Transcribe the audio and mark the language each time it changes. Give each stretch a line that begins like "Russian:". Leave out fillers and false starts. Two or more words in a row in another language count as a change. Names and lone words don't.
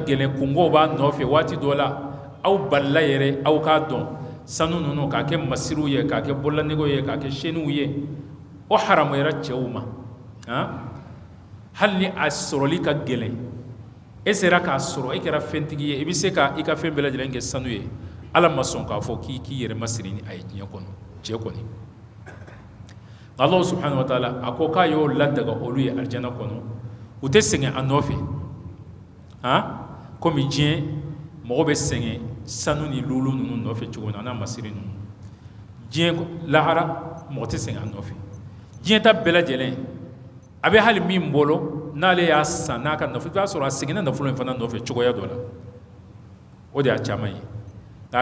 Bambara: gɛlɛn kungow b'a nɔfɛ waati dɔ la aw balila yɛrɛ aw k'a dɔn sanu ninnu k'a kɛ masiriw ye k'a kɛ bɔlɔnɛgɛw ye k'a kɛ seniw ye o haramuyara cɛw ma hali ni a sɔrɔli ka gɛlɛn e sera k'a sɔrɔ e kɛra fɛntigi ye i bɛ se ka i ka fɛn bɛɛ lajɛlen kɛ sanu ye ala ma sɔn k'a fɔ k'i yɛrɛ masiri ni a ye diɲɛ kɔnɔ cɛ kɔni
Arabic: الله سبحانه وتعالى
Bambara: a ko k'a y'o ladaga olu ye arijana kɔnɔ u tɛ sɛgɛn a nɔfɛ komi diɲɛ mɔgɔ bɛ sɛgɛn sanu ni lulu ninnu nɔfɛ cogo min na n'a masiri ninnu diɲɛ lahara mɔgɔ tɛ sɛgɛn a nɔfɛ diɲɛ ta bɛɛ lajɛlen a bɛ hali min bolo n'ale y'a san n'a ka nafolo i b'a sɔrɔ a seginna nafolo in fana nɔfɛ cogoya dɔ la o de y'a caman ye nka a